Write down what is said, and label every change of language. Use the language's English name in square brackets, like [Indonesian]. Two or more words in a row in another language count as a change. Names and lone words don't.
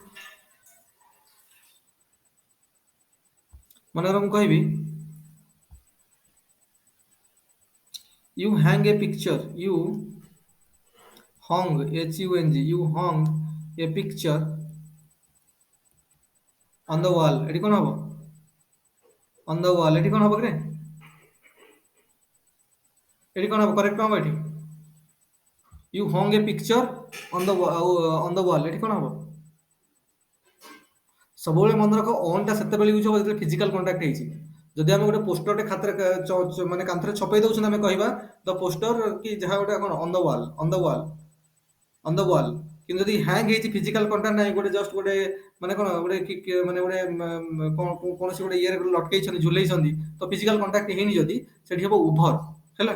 [Odia] ମନେକର ମୁଁ କହିବି [English] you hang a picture, you hung you hung a picture on the wall, [Odia] ଏଠି କଣ ହବ? [English] on the wall [Odia] ଏଠି କଣ ହବ କି? ଏଠି କଣ ହବ? କରେକ୍ଟ କଣ ହବ ଏଠି? [English] you hung a picture on the wall [Odia] ଏଠି କଣ ହବ? ସବୁବେଳେ ମନେ ରଖ ଅନ୍ ଟା ସେତେବେଳେ ୟୁଜ ହବ ଯେତେବେଳେ [English] physical contact [Odia] ହେଇଛି। ଯଦି ଆମେ ଗୋଟେ ପୋଷ୍ଟରଟେ ଖାତାରେ ମାନେ କାନ୍ଥରେ ଛପେଇ ଦଉଛନ୍ତି ଆମେ କହିବା [English] the poster [Odia] କି ଯାହା ଗୋଟେ କଣ [English] on the wall. [Odia] କିନ୍ତୁ ଯଦି ହ୍ୟାଙ୍ଗ ହେଇଛି [English] physical contact [Odia] ନାହିଁ, ଗୋଟେ ଜଷ୍ଟ ଗୋଟେ ମାନେ କଣ ଗୋଟେ ମାନେ ଗୋଟେ କୌଣସି ଗୋଟେ ଇଏରେ ଲଟକେଇଛନ୍ତି ଝୁଲେଇଛନ୍ତି ତ [English] physical contact [Odia] ହେଇନି ଯଦି ସେଠି ହବ ଉଭର ହେଲା।